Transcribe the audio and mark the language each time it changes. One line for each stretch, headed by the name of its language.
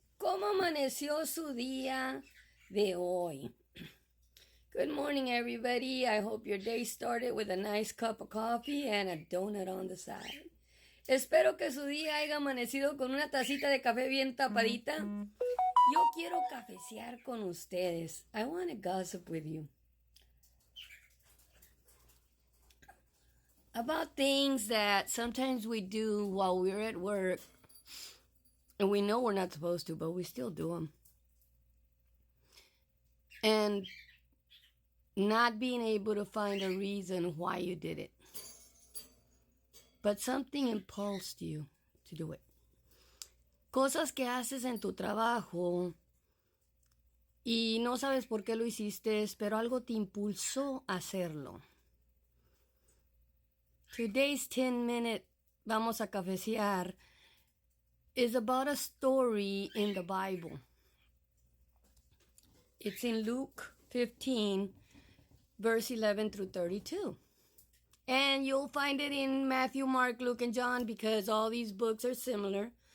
Spanish: ¿Cómo amaneció su día de hoy?
English: Good morning, everybody. I hope your day started with a nice cup of coffee and a donut on the side.
Spanish: Espero que su día haya amanecido con una tacita de café bien tapadita. Yo quiero cafecear con ustedes.
English: I want to gossip with you about things that sometimes we do while we're at work, and we know we're not supposed to, but we still do them. And not being able to find a reason why you did it. But something impulsed you to do it.
Spanish: Cosas que haces en tu trabajo y no sabes por qué lo hiciste, pero algo te impulsó a hacerlo.
English: Today's 10-minute Vamos a Cafecear is about a story in the Bible. It's in Luke 15, verse 11 through 32. And you'll find it in Matthew, Mark, Luke, and John because all these books are similar.